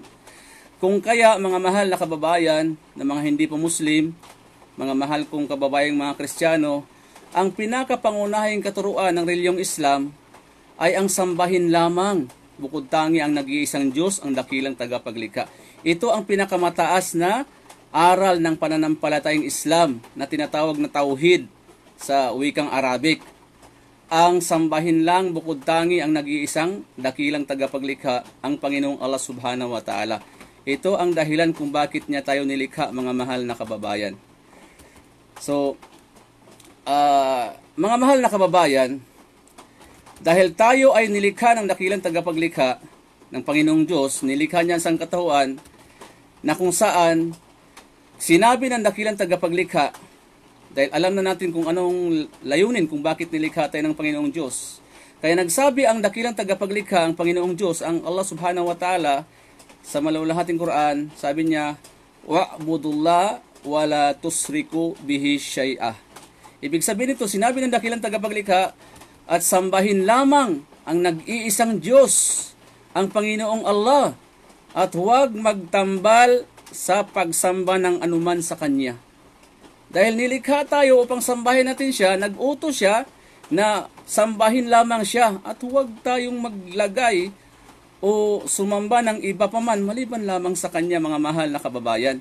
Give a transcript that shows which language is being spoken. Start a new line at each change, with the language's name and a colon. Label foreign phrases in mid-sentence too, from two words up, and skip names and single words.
Filipino: Kung kaya, mga mahal na kababayan na mga hindi pa Muslim, mga mahal kong kababayang mga Kristiyano, ang pinakapangunahing katuruan ng reliyong Islam ay ang sambahin lamang, bukod tangi ang nag-iisang Diyos, ang dakilang tagapaglikha. Ito ang pinakamataas na aral ng pananampalatayang Islam na tinatawag na tauhid sa wikang Arabic. Ang sambahin lang, bukod tangi ang nag-iisang dakilang tagapaglikha, ang Panginoong Allah
Arabic: سبحانه وتعالى.
Filipino: Ito ang dahilan kung bakit niya tayo nilikha, mga mahal na kababayan. So, mga mahal na kababayan, dahil tayo ay nilikha ng dakilang tagapaglikha ng Panginoong Diyos, nilikha niya ang sangkatauhan na kung saan sinabi ng dakilang tagapaglikha Dahil alam na natin kung anong layunin kung bakit nilikha tayo ng Panginoong Diyos. Kaya nagsabi ang dakilang tagapaglikha, ang Panginoong Diyos, ang Allah
Arabic: سبحانه وتعالى,
Filipino: sa malawlahating Quran, sabi niya,
Arabic: واعبدوا الله ولا تشركوا به شيئا.
Filipino: Ibig sabihin nito, sinabi ng dakilang tagapaglikha, at sambahin lamang ang nag-iisang Diyos, ang Panginoong Allah, at huwag magtambal sa pagsamba ng anuman sa Kanya. Dahil nilikha tayo upang sambahin natin siya, nag-utos siya na sambahin lamang siya at huwag tayong maglagay o sumamba ng iba pa man maliban lamang sa Kanya, mga mahal na kababayan.